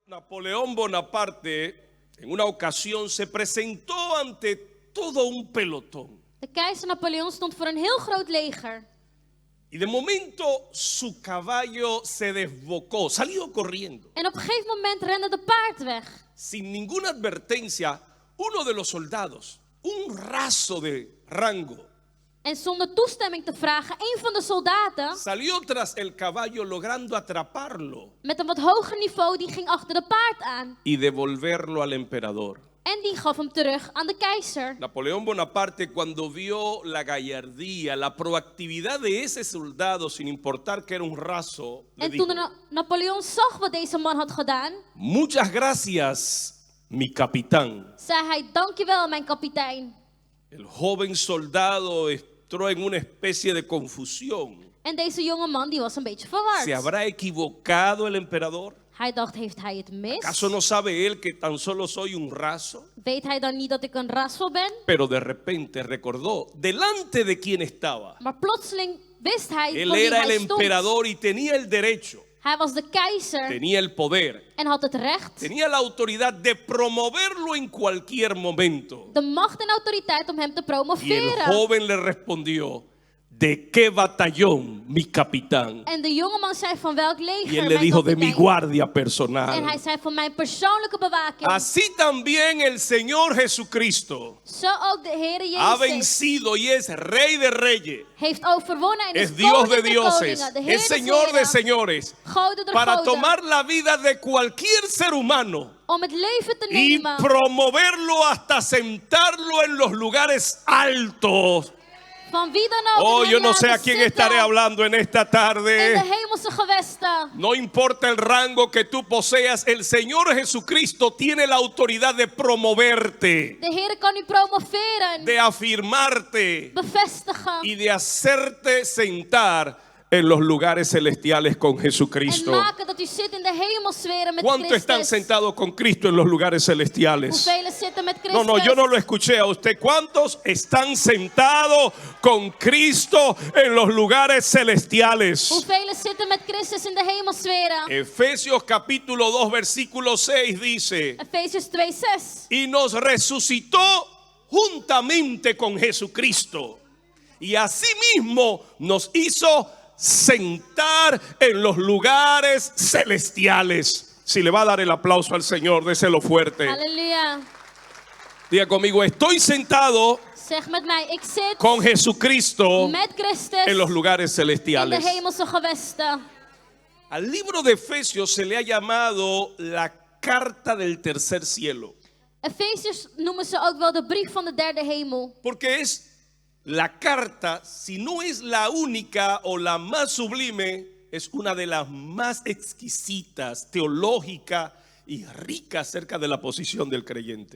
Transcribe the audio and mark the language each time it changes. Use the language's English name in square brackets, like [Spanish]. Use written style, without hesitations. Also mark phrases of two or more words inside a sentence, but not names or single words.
[Spanish] Napoleón Bonaparte en una ocasión se presentó ante todo un pelotón. [Dutch] De keizer Napoleon stond voor een heel groot leger. [Spanish] Y de momento su caballo se desbocó, salió corriendo. [Dutch] En op een gegeven moment rende de paard weg. [Spanish] Sin ninguna advertencia, uno de los soldados, un raso de rango, [Dutch] En zonder toestemming te vragen, een van de soldaten [Spanish] salió tras el caballo logrando atraparlo [Dutch] met een wat hoger niveau, die ging achter de paard aan. [Spanish] y devolverlo al emperador. [Dutch] En die gaf hem terug aan de keizer. [Spanish] Napoleón Bonaparte, cuando vio la gallardía, la proactividad de ese soldado, sin importar que era un raso, le [Dutch] En [Spanish] dijo: [Dutch] toen Napoleon zag wat deze man had gedaan, [Spanish] muchas gracias, mi capitán. [Dutch] zei hij: dankjewel, mijn kapitein. [Spanish] El joven soldado entró en una especie de confusión. [Dutch] En deze jonge man die was een beetje verward. [Spanish] ¿Se habrá equivocado el emperador? [Dutch] Hij dacht, heeft hij het mis? [Spanish] ¿Acaso no sabe él que tan solo soy un raso? [Dutch] Weet hij dan niet dat ik een rassel ben? [Spanish] Pero de repente recordó delante de quién estaba. [Dutch] Maar plotseling wist hij [Spanish] Él [Dutch] voor wie [Spanish] era el [Dutch] hij stond. [Spanish] emperador y tenía el derecho, [Dutch] Hij was de keizer [Spanish] tenía el poder, [Dutch] en had het recht, [Spanish] tenía la autoridad de promoverlo en cualquier momento. [Dutch] de macht en autoriteit om hem te [Spanish] Y el [Dutch] promoveren. [Spanish] joven le respondió: ¿de qué batallón, mi capitán? [Dutch] En de jongeman zei: van welk [Spanish] Y [Dutch] leger, [Spanish] él le [Dutch] mijn [Spanish] dijo: de mi [Dutch] kapitein? [Spanish] guardia [Dutch] En [Spanish] personal. [Dutch] hij zei: van mijn persoonlijke bewaking. [Spanish] Así también el Señor Jesucristo [Dutch] Zo ook de Heere [Spanish] ha [Dutch] Jezus [Spanish] vencido y es Rey de Reyes, [Dutch] heeft overwonnen en is [Spanish] es Dios [Dutch] koning [Spanish] de [Dutch] der [Spanish] dioses, [Dutch] koningen, de Heer [Spanish] es [Dutch] des [Spanish] Señor de [Dutch] heren, [Spanish] señores, [Dutch] Gode der [Spanish] para [Dutch] goden, [Spanish] tomar la vida de cualquier ser humano [Dutch] om het leven te [Spanish] y [Dutch] nemen [Spanish] promoverlo hasta sentarlo en los lugares altos. [Dutch] van wie dan ook [Spanish] Oh, [Dutch] en [Spanish] yo [Dutch] hem [Spanish] no sé a [Dutch] laten [Spanish] quién [Dutch] zitten [Spanish] estaré hablando en esta [Dutch] in de [Spanish] tarde. [Dutch] hemelse gewesten. [Spanish] No importa el rango que tú poseas, el Señor Jesucristo tiene la autoridad de promoverte, [Dutch] De Heer kan u promoveren, [Spanish] de afirmarte [Dutch] bevestigen [Spanish] y de hacerte sentar en los lugares celestiales con [Dutch] en [Spanish] Jesucristo. [Dutch] maken dat u zit in de hemelsferen met [Spanish] ¿Cuántos están [Dutch] Christus. [Spanish] sentados con Cristo en los lugares celestiales? [Dutch] Hoeveel zitten met [Spanish] No, [Dutch] Christus? [Spanish] no, yo no lo escuché a usted. ¿Cuántos están sentados con Cristo en los lugares celestiales? [Dutch] Hoeveel zitten met Christus in de hemelsferen? [Spanish] Efesios capítulo 2 versículo 6 dice: [Dutch] Efesiërs 2:6. [Spanish] y nos resucitó juntamente con Jesucristo, y asimismo nos hizo sentar en los lugares celestiales. Si le va a dar el aplauso al Señor, déselo fuerte. [Dutch] Halleluja. [Spanish] Diga conmigo: estoy sentado [Dutch] Zeg met mij, ik zit [Spanish] con Jesucristo [Dutch] met Christus [Spanish] en los lugares [Dutch] in de [Spanish] celestiales. [Dutch] hemelse gewesten. [Spanish] Al libro de Efesios se le ha llamado la carta del tercer cielo, [Dutch] Efesiërs noemen ze ook wel de brief van de derde hemel. [Spanish] porque es la carta, si no es la única o la más sublime, es una de las más exquisitas, teológica y rica acerca de la posición del creyente.